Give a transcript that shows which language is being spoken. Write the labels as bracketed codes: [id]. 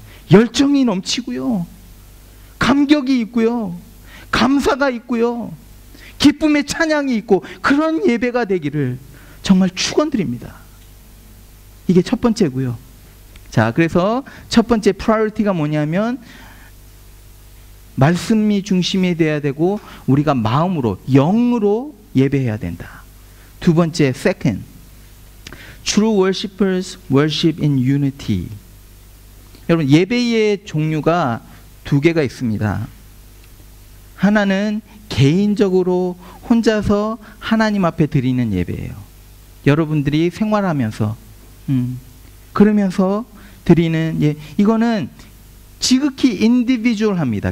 [ko] 열정이 넘치고요, 감격이 있고요, 감사가 있고요, 기쁨의 찬양이 있고, 그런 예배가 되기를 정말 축원드립니다. 이게 첫 번째고요. 자, 그래서 첫 번째 프라이어티가 뭐냐면 말씀이 중심이 돼야 되고 우리가 마음으로, 영으로 예배해야 된다. 두 번째, second, [en] True worshipers worship in unity. [ko] 여러분, 예배의 종류가 두 개가 있습니다. 하나는 개인적으로 혼자서 하나님 앞에 드리는 예배예요. 여러분들이 생활하면서 그러면서 드리는 이거는 지극히 인디비주얼합니다.